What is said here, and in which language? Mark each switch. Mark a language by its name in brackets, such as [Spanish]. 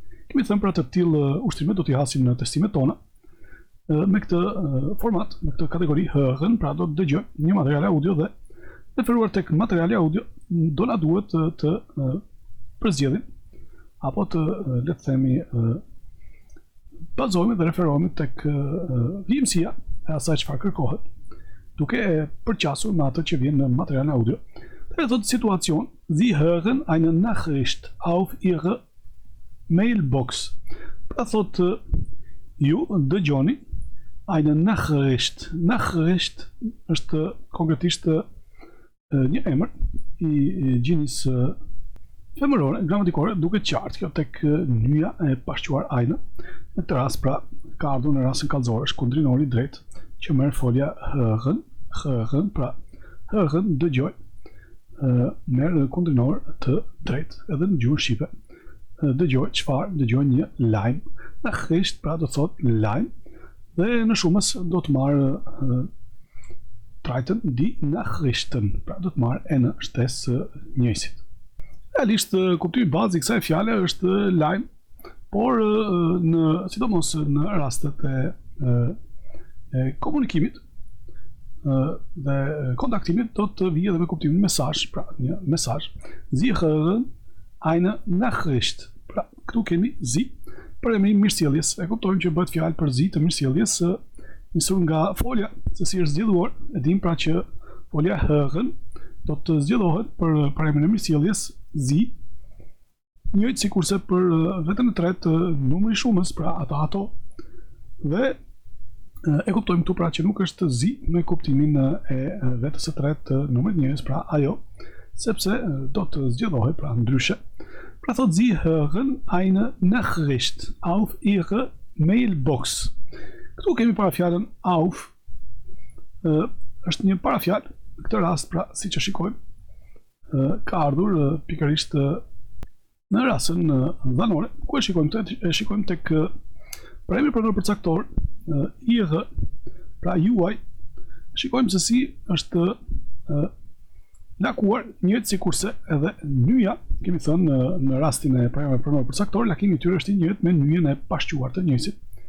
[Albanian] Kemi thënë për të tillë ushtrime do t'i hasim në testimet tona me këtë format, me këtë kategori hërën, pra do të dëgjojmë një material audio dhe referuar tek materiali audio do na duhet të përzgjedhim apo të le të themi bazohemi dhe referohemi tek vijimësia e asaj çfarë kërkohet, duke e përqasur me atë që vjen në materialin audio. Dhe thotë situacion, [German] Sie hören eine Nachricht auf Ihre Mailbox. [Albanian] Pra thotë ju dëgjoni [German] eine Nachricht. [Albanian] Nachricht është konkretisht një emër i gjinies femërore gramatikore, duke qartë kjo tek nyja e pashquar eine. Në këtë rast pra ka ardhur në rastin kallëzor, është kundrinori drejt që merr folja hërën, pra hërën dëgjoj, merr kundrinor të drejt edhe në gjuhën shqipe. Dëgjoj çfarë? Dëgjoj një lajm. Nachricht pra do thotë lajm dhe në shumës do të marr trajten die Nachrichten, pra do të marr në shtesë njëjësit. Realisht kuptimi bazik i kësaj fjale është lajm, por sidomos në rastet e komunikimit dhe kontaktimit do të vijë edhe me kuptimin mesazh, pra një mesazh. [German] Sie hören eine Nachricht. [Albanian] Pra këtu kemi Sie për emrin mirësjelljes. E kuptojmë që bëhet fjalë për Sie të mirësjelljes nisur nga folja se si është zgjedhuar. E dim pra që folja hören do të zgjedhohet për emrin e mirësjelljes Sie, njëjtë sikurse për vetën e tretë numri i shumës, pra ato. Dhe e kuptojmë këtu pra që nuk është Sie me kuptimin e vetës së tretë numrit njëjës, pra ajo, sepse do të zgjedhohet pra ndryshe. Pra thot [German] Sie hören eine Nachricht auf Ihre Mailbox. [Albanian] Këtu kemi parafjalën auf, është një parafjalë, në këtë rast pra siç e shikojmë, ka ardhur pikërisht në rastin dhanore, ku e shikojmë tek emri pronor përcaktor ihre, pra juaj, shikojmë se si është lakuar njëjtë sikurse edhe nyja, kemi thënë në rastin e emrit pronor përcaktor, lakimi i tyre është i njëjtë me nyjen e pashquar të njëjësit.